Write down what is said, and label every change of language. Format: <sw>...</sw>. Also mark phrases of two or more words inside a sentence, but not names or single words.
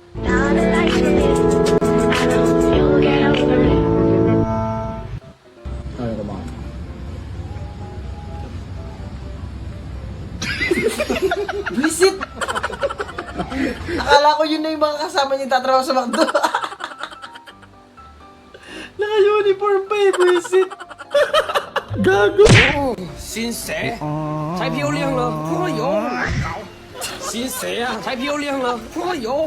<tl>Visit! Akala ko yun na yung mga kasama niya tatrabaho sa McDo. Naka-uniform pa eh, visit! Gago!</tl> <zh>新谁？太漂亮了，哎呦！新谁啊？太漂亮了，哎呦！</zh>